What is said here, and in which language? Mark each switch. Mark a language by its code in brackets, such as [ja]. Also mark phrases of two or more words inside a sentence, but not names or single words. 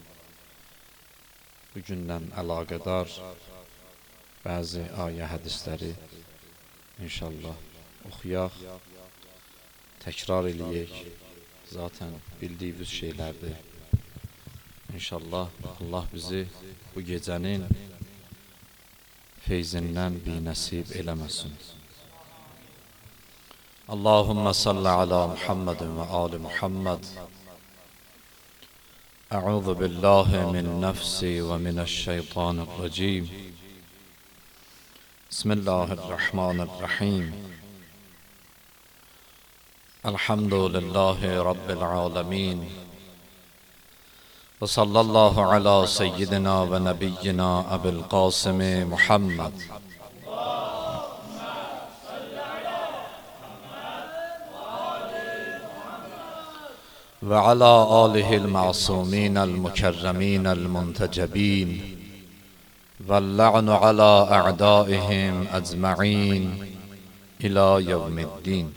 [az] Bugündən əlaqədar bəzi ayə hədisləri inşallah oxuyaq, təkrar eləyək. Zaten bildiyimiz şeylərdir. İnşallah Allah bizi bu gecənin feyzindən binəsib eləməsin. [ar] اللهم صل على محمد وآل محمد. أعوذ بالله من نفسي ومن الشيطان الرجيم. بسم الله الرحمن الرحيم. الحمد لله رب العالمين. وصلى الله على سيدنا ونبينا أبي القاسم محمد. وعلى آله المعصومين المكرمين المنتجبين واللعن على أعدائهم أجمعين إلى يوم الدين.